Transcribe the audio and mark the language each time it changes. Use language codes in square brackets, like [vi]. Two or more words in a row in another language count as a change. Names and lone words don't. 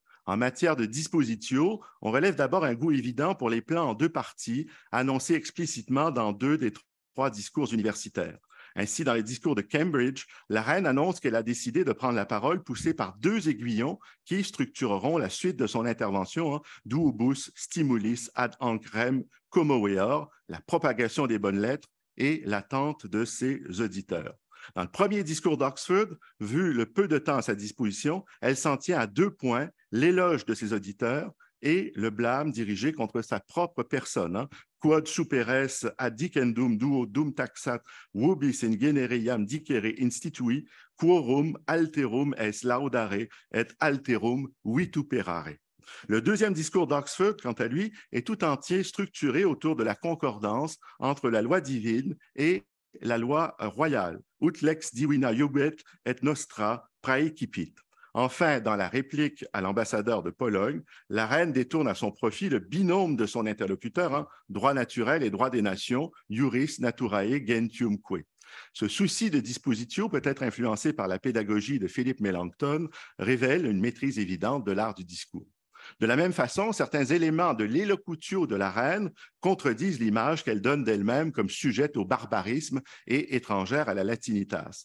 [fr] En matière de dispositio, on relève d'abord un goût évident pour les plans en deux parties, annoncés explicitement dans 2 des 3 discours universitaires. Ainsi, dans les discours de Cambridge, la reine annonce qu'elle a décidé de prendre la parole poussée par 2 aiguillons qui structureront la suite de son intervention, [la] Duobus stimulis ad ancrem commoveor, [fr] la propagation des bonnes lettres et l'attente de ses auditeurs. Dans le premier discours d'Oxford, vu le peu de temps à sa disposition, elle s'en tient à 2 points, l'éloge de ses auditeurs et le blâme dirigé contre sa propre personne. [la] Quod superes adicendum duo dum taxat vobis in genere iam dicere institui, quorum alterum es laudare et alterum vituperare. [fr] Le deuxième discours d'Oxford, quant à lui, est tout entier structuré autour de la concordance entre la loi divine et la loi royale. [la] Ut lex divina iubet et nostra praecipit. [fr] Enfin, dans la réplique à l'ambassadeur de Pologne, la reine détourne à son profit le binôme de son interlocuteur, droit naturel et droit des nations, [la] iuris naturae gentiumque. [fr] Ce souci de dispositio, peut être influencé par la pédagogie de Philippe Melanchthon, révèle une maîtrise évidente de l'art du discours. De la même façon, certains éléments de l'élocutio de la reine contredisent l'image qu'elle donne d'elle-même comme sujette au barbarisme et étrangère à la latinitas.